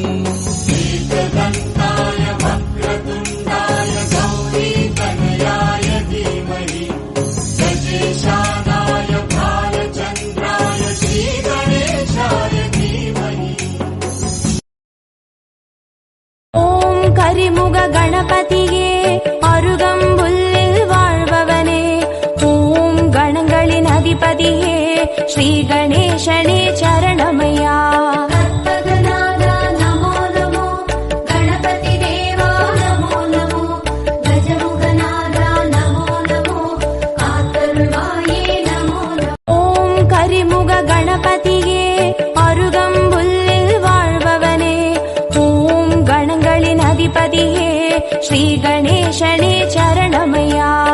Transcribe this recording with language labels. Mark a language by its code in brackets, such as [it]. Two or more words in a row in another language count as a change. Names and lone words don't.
[sa] एकदन्ताय वक्रतुण्डाय गौरीतनयाय धीमहि गजेशानाय भालचन्द्राय श्रीगणेशाय धीमहि [ta] கரிமுக கணபதியே அருகம்புல்லில் வாழ்பவனே ஓம் கணங்களின் அதிபதியே ஸ்ரீ கணேசனே சரணமையா ஓம் கரிமுக கணபதியே அருகம்புல்லில் வாழ்பவனே ஓம் கணங்களின் அதிபதியே ஸ்ரீ கணேசனே சரணமையா